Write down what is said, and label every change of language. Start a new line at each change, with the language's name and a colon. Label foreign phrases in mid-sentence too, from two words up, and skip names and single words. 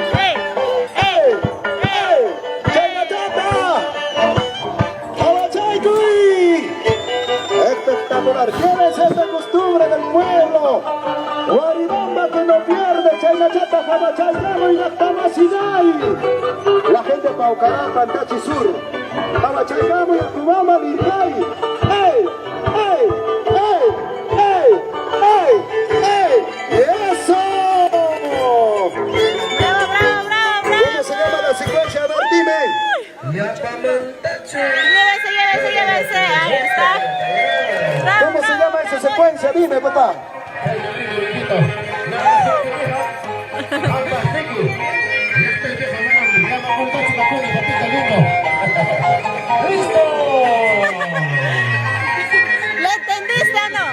Spanish: Espectacular, ¿tienes esta costumbre del pueblo? Guaribamba que no pierde, Chaynachata, Jabachayamo y Nactamasinay. La gente de Paucará, Pantachi Sur, Jabachayamo y Acubama, Lircay. ¡Ey! ¡Ey! ¡Ey! ¡Ey! ¡Ey! ¡Ey! ¡Eso! Bravo, bravo, bravo, bravo. ¿Cómo se llama la secuencia? A ver, dime. Llévese. Ahí está. Bravo, ¿Cómo se bravo, llama esa bravo. secuencia? Dime, papá. ¿Le entendiste o no?